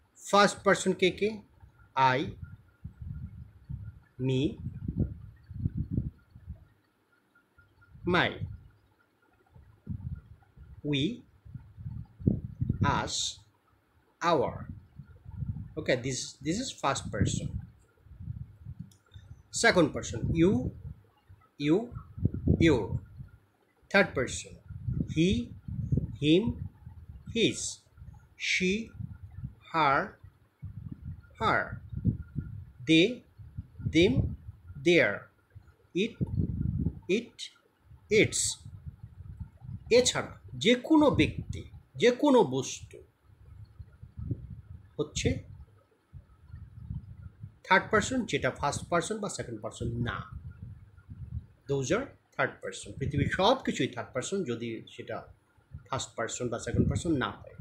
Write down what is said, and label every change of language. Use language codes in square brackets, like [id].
[en] First person কে কে? I, me, my, we, us, our. Okay, this is first person. Second person, you, your. Third person, he, him, his, she, her, they, them, their, it, its. [bn] এছাড়া যে কোনো ব্যক্তি, যে কোনো বস্তু হচ্ছে third person, যেটা first person বা সেকেন্ড পার্সন না। [en] Those are third person. [bn] পৃথিবীর সব কিছুই থার্ড পার্সন যদি সেটা ফার্স্ট পার্সন বা সেকেন্ড পার্সন না হয়।